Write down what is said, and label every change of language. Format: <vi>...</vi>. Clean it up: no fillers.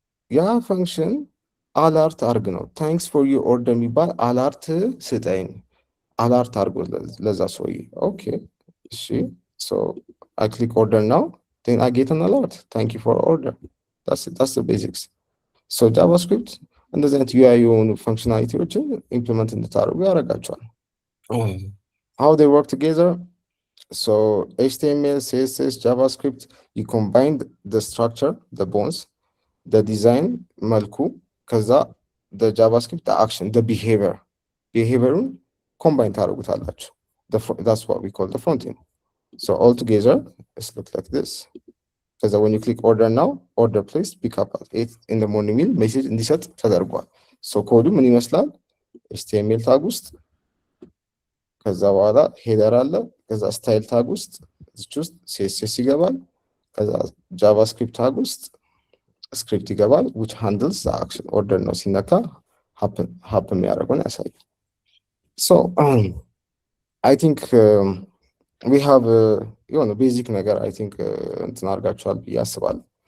<en>ያ ፈንክሽን አላርት አርግ ነው። ታንክስ ፎር ዩር ኦርደር የሚባል አላርት ስጠኝ።</en> <am>አላርት አርጎ ለዛ ሰውዬ።</am> <en>ኦኬ እሺ so I click order now then I get an alert thank you for order. That's the basics.</en> <am>So JavaScript እንደዚህ አይነት UI የሆኑ ፋንክሽናሊቲዎችን ኢምፕሊመንት እንድታደርጉ ያደርጋቸዋል።</am> <en>how they work together. So HTML, CSS, JavaScript, you combine the structure, the bones, the design, መልኩ ከዛ the JavaScript, the action, the behavior combine ታደርጉታላችሁ. That's what we call the front end. So all together, let's look like this. Because when you click order now, order placed, pick up at 8 in the morning meal, message</en> <am>እንዲሰጥ ተደርጓል. So ኮዱ ምን ይመስላል? HTML ታግ ውስጥ ከዛ በኋላ ሄደር አለ፣ ከዛ ስታይል ታግ ውስጥ እዚች ውስጥ CSS ይገባል፣ ከዛ ጃቫስክሪፕት ታግ ውስጥ ስክሪፕት ይገባል,</am> <en>which handles the action.</en> <am>order ነው ሲነካ happen ያደርገውን ያሳያል.</am> <en>So I think we have</en> <am>የሆነ ቤዚክ ነገር I think እንትን አድርጋችኋል ብዬ አስባለሁ.</am>